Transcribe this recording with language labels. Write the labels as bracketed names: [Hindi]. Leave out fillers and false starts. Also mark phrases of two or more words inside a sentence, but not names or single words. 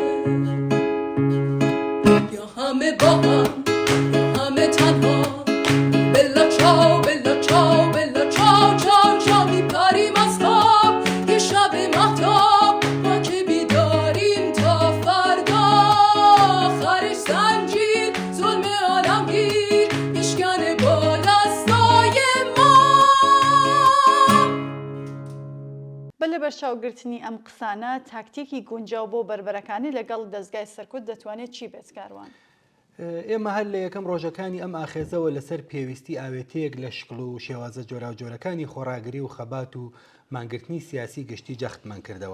[Persian] یا همه با هم یا همه تنها [Italian] bella ciao bella ciao bella ciao ciao ciao [Persian] میپریم از خواب یه شب مهتاب ما که بیداریم تا فردا آخرش زنجیر ظلم عالمگیر میشکنه با دستای ما. [Central Kurdish] بە لە بەرچاوگرتنی ئەم قسانە تاکتیکی گونجاو بۆ بربەرەکانی لەگەڵ دەستگای سەرکوت دەتوانێت چی بێت کاروان؟ ئێمە هەر لە یەکەم ڕۆژەکانی ئەم ئاخێزەوە لەسەر پێویستی ئاوێتەیەک لە شکڵ و شێوازە جۆرا جۆرەکانی خۆراگری و خەبات و مانگرتنی سیاسی گشتی جەختمان کردەوە.